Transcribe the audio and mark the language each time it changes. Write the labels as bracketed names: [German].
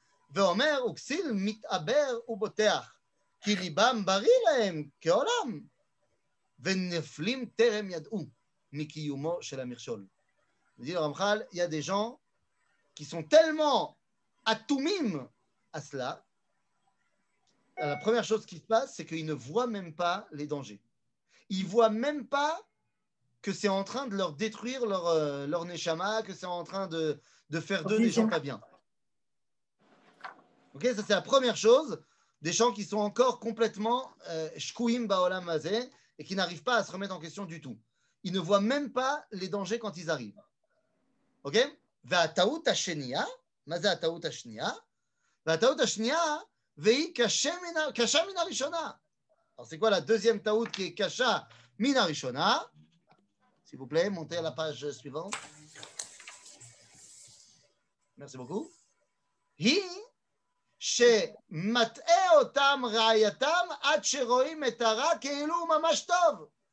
[Hebrew] ואומר, וכסיל מתעבר ובוטח, כי ליבם בריא להם כעולם, ונפלים טרם ידעו מקיומו של המכשול. [French] dit le Ramchal, il y a des gens qui sont tellement atoumim à cela. La première chose qui se passe, c'est qu'ils ne voient même pas les dangers. Ils ne voient même pas que c'est en train de leur détruire leur neshama, que c'est en train de faire d'eux des gens pas bien. Ok, ça c'est la première chose, des gens qui sont encore complètement shkouim ba'olam hazeh et qui n'arrivent pas à se remettre en question du tout. Ils ne voient même pas les dangers quand ils arrivent. Ok? [Hebrew] והטעות השנייה, מה זה הטעות השנייה? והטעות השנייה, והיא קשה מן הראשונה. [French] Alors c'est quoi la deuxième טעות qui est [Hebrew] קשה מן הראשונה? [French] S'il vous plaît, montez à la page suivante. Merci beaucoup. [Hebrew] היא שמטעה אותם רעייתם עד שרואים את הרע כאילו הוא ממש טוב.